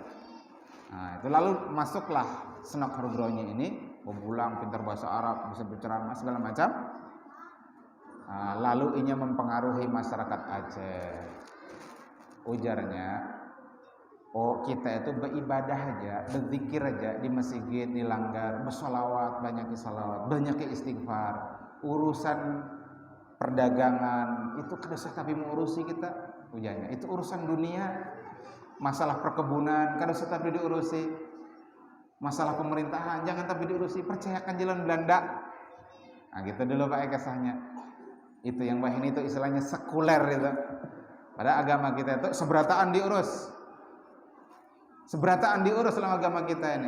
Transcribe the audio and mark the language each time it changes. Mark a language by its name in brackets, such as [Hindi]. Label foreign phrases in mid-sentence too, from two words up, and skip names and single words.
[Banjar] Nah, itu lalu masuklah Snok Horgronyi ini, bebulang, pintar bahasa Arab, bisa berceramah segala macam. [Indonesian] Nah, lalu ini mempengaruhi masyarakat Aceh. Ujarnya, oh kita itu beribadah aja, berzikir aja di masjid, di langgar, bersolawat, banyak salawat, banyak istighfar. [Banjar] Urusan perdagangan itu kada usah tapi mengurusi kita. Ujarnya, itu urusan dunia. Masalah perkebunan kada usah tapi diurusi. Masalah pemerintahan jangan tapi diurusi, percayakan jalan Belanda. Nah, gitu dulu Pak kisahnya. Itu yang bahin itu istilahnya sekuler itu. [Indonesian] Pada agama kita itu seberataan diurus dalam agama kita ini.